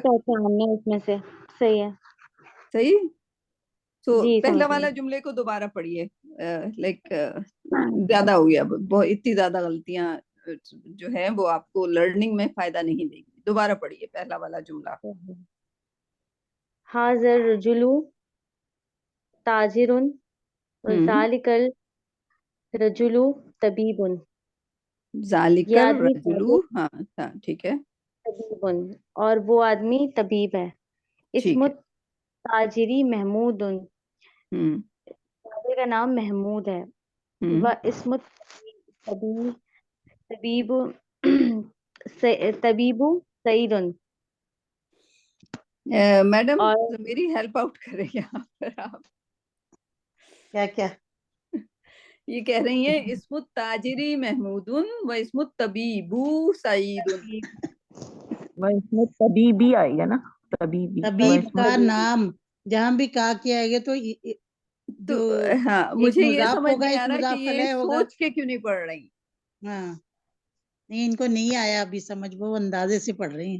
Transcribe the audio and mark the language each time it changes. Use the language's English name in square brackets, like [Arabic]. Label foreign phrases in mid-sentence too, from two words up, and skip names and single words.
[Hindi] पहचानना है उसमें से। सही है। सही। तो जी, पहला समझ गई। वाला जुमले को दोबारा पढ़िए। लाइक ज्यादा हो गया, बहुत इतनी ज्यादा गलतियां जो है वो आपको लर्निंग में फायदा नहीं देगी। दोबारा पढ़िए पहला वाला जुमला। [Arabic] هذا رجل تاجر हम्म। وذلك الرجل طبيب. [Hindi] ये [Arabic] जालिकर [Hindi] आदमी [Arabic] रजुलू। ताजिर [Hindi] हाँ हाँ ठीक है। तबीबुन, और वो आदमी तबीब है। ठीक है। [Arabic] اسم التاجر محمود. हम्म। [Hindi] ताजिर का नाम महमूद है। हम्म। [Arabic] و اسم الطبيب طبيب طبيب سعيد. [Hindi] मैडम, और मेरी हेल्प आउट करें यहाँ पर आप। क्या क्या? ये कह रही हैं [Arabic] اسم التاجر محمود و اسم الطبيب سعيد. [Hindi] वह इसमें तबीबी आएगा ना, तबीबी। वह बस तबीब इसमें का तबीबी। नाम। जहां भी का किया आएगा तो तो जो हाँ, एक मुझे ये मुजाफ समझ होगा नहीं एक आ रहा कि मुजाफ ये अलैह होगा। सोच के क्यों नहीं पढ़ रही। हाँ, नहीं इनको नहीं आया अभी समझ, वो अंदाजे से पढ़ रही हैं।